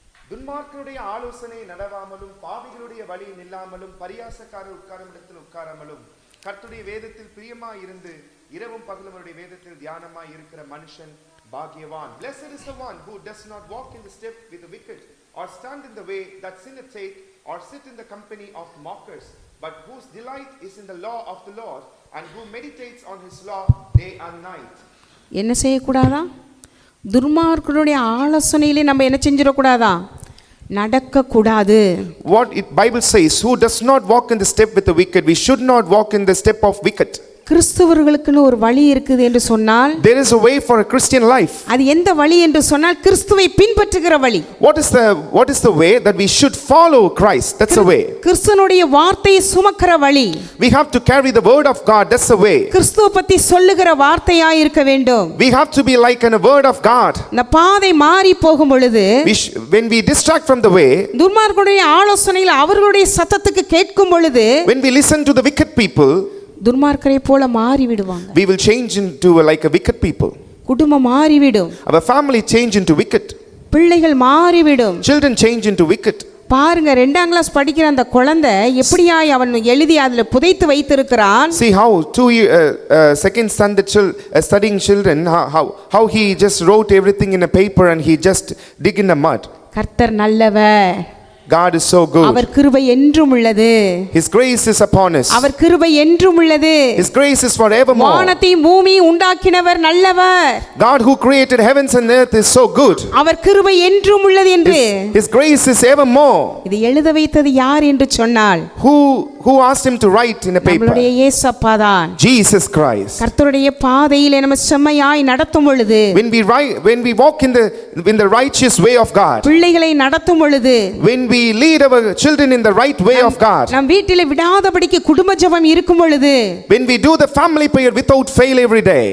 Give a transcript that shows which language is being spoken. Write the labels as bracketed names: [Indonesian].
[Tamil] துன்மார்க்கருடைய ஆலோசனை நடவாமலும் பாவிகளுடைய வழி நில்லாமலும் பரியாசக்காரர் உட்காரும் இடத்தில் உட்காராமலும் கர்த்தருடைய வேதத்தில் பிரியமாய் இருந்து இரவும் பகலும் அவருடைய வேதத்தில் தியானமாய் இருக்கிற மனுஷன் பாக்கியவான். [English] Blessed is the one who does not walk in the step with the wicked, or stand in the way that sinners take, or sit in the company of mockers, but whose delight is in the law of the Lord, and who meditates on his law day and night. [Tamil] என்ன செய்யக்கூடாதா? துன்மார்க்கருடைய ஆலோசனையிலே நம்ம என்ன செஞ்சிடக்கூடாதா? நடக்கக்கூடாது. [English] What Bible says, who does not walk in the step with the wicked, we should not walk in the step of wicked. [Tamil] கிறிஸ்தவர்களுக்குன்னு ஒரு வழி இருக்குது என்று சொன்னால், [English] There is a way for a Christian life. [Tamil] அது எந்த வழி என்று சொன்னால் கிறிஸ்துவை பின்பற்றுகிற வழி. [English] What is the way that we should follow Christ? That's the way. [Tamil] கிறிஸ்துனுடைய வார்த்தையை சுமக்கிற வழி. [English] We have to carry the word of God. That's the way. [Tamil] கிறிஸ்துவ பத்தி சொல்லுகிற வார்த்தையாய் இருக்க வேண்டும். [English] We have to be like in a word of God. [Tamil] இந்த பாதை மாறி போகும் பொழுது, [English] When we distract from the way, [Tamil] துன்மார்க்கருடைய ஆலோசனையில் அவர்களுடைய சத்தத்துக்கு கேட்கும் பொழுது, [English] when we listen to the wicked people, [Tamil] துன்மார்க்கரை போல மாறி விடுவாங்க. [English] we will change into like a wicked people. [Tamil] குடும்பம் மாறிவிடும். [English] Our family change into wicked. [Tamil] பிள்ளைகள் மாறிவிடும். [English] Children change into wicked. [Tamil] பாருங்க, 2ஆம் கிளாஸ் படிக்கிற அந்த குழந்தை எப்படியாய் அவன் எழுதி அதில் புதைத்து வைத்திருக்கிறான். [English] See how second standard studying children, how he just wrote everything in a paper and he just dig in the mud. [Tamil] கர்த்தர் நல்லவர். [English] God is so good. [Tamil] அவர் கிருபை என்றும் உள்ளது. [English] His grace is upon us. [Tamil] அவர் கிருபை என்றும் உள்ளது. [English] His grace is forevermore. [Tamil] வானத்தையும் பூமியையும் உண்டாக்கினவர் நல்லவர். [English] God who created heavens and earth is so good. [Tamil] அவர் கிருபை என்றும் உள்ளது என்று. [English] His grace is evermore. [Tamil] இது எழுத வைத்தது யார் என்று சொன்னால், [English] Who asked him to write in a paper? [Tamil] நம்மளுடைய இயேசப்பா தான். [English] Jesus Christ. [Tamil] கர்த்தருடைய பாதையிலே நம்ம செம்மையாய் நடத்தும் பொழுது, [English] When we walk in the righteous way of God, [Tamil] பிள்ளைகளை நடத்தும் பொழுது, [English] when we lead our children in the right way of God, [Tamil] நம் வீட்டிலே விடாதபடிக்கு குடும்ப ஜெபம் இருக்கும் பொழுது, [English] when we do the family prayer without fail every day,